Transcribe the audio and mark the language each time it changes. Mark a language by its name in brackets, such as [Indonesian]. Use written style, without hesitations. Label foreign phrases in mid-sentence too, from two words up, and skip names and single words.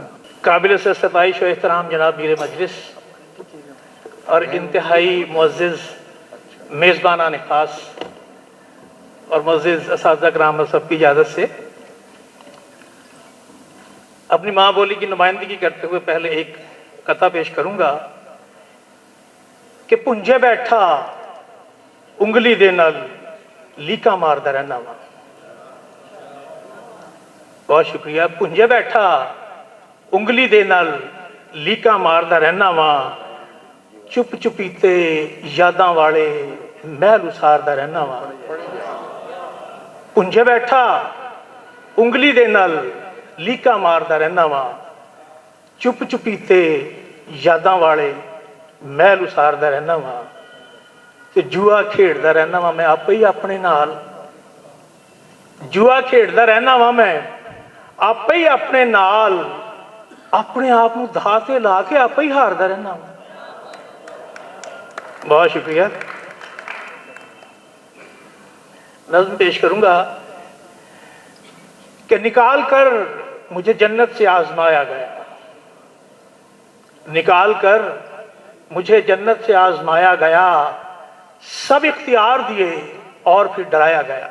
[Urdu] قابل سے ستائش و احترام جناب میر مجلس اور انتہائی معزز میزبانان خاص اور معزز اساتذہ کرام سب کی اجازت سے اپنی ماں بولی کی نمائندگی کرتے ہوئے پہلے ایک قطعہ پیش کروں گا کہ [Punjabi] پنجے بیٹھا انگلی دے نال لیکا ماردا رہنا وا۔ [Urdu] بہت شکریہ۔ [Punjabi] پنجے بیٹھا انگلی دے نال لیکا ماردا رہنا وا، چپ چپیتے یاداں والے محل اساردا رہنا وا۔ پنجے بیٹھا انگلی دے نال لیکا ماردا رہنا وا، چپ چپیتے یاداں والے محل اساردا رہنا وا، ਕਿ ਜੂਆ ਖੇਡਦਾ ਰਹਿਣਾ ਵਾਂ ਮੈਂ ਆਪੇ ਹੀ ਆਪਣੇ ਨਾਲ, ਜੂਆ ਖੇਡਦਾ ਰਹਿਣਾ ਵਾਂ ਮੈਂ ਆਪੇ ਹੀ ਆਪਣੇ ਨਾਲ, ਆਪਣੇ ਆਪ ਨੂੰ ਦਾਅ ਤੇ ਲਾ ਕੇ ਆਪੇ ਹੀ ਹਾਰਦਾ ਰਹਿਣਾ ਵਾਂ। [Urdu] بہت شکریہ. نظم پیش کروں گا کہ نکال کر مجھے جنت سے آزمایا گیا، نکال کر مجھے جنت سے آزمایا گیا، سب اختیار دیے اور پھر ڈرایا گیا.